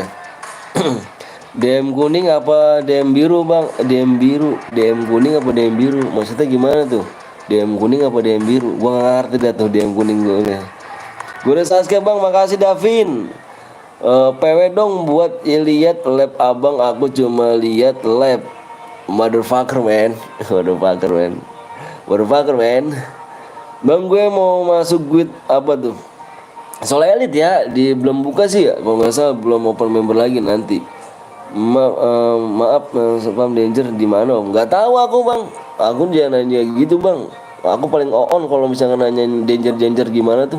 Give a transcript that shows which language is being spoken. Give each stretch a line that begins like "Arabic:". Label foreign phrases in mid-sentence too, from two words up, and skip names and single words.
Indonesian: DM kuning apa DM biru bang? DM biru, DM kuning apa DM biru? Maksudnya gimana tuh? DM kuning apa DM biru? Gua nggak ngerti dah tuh DM kuning gue udah. Gue udah subscribe bang, makasih Davin. PW dong buat lihat lab abang, aku cuma lihat lab.
English: Motherfucker man, motherfucker man, motherfucker man.
Indonesian: Bang gue mau masuk guild apa tuh? Soal elit ya, belum buka sih ya. Kalau nggak salah belum
English: open member
Indonesian: lagi nanti. Maaf,
English: spam danger
Indonesian: di mana om? Nggak tahu aku bang. Aku jangan nanya gitu bang. Aku paling on kalau misalnya nanya danger gimana tuh.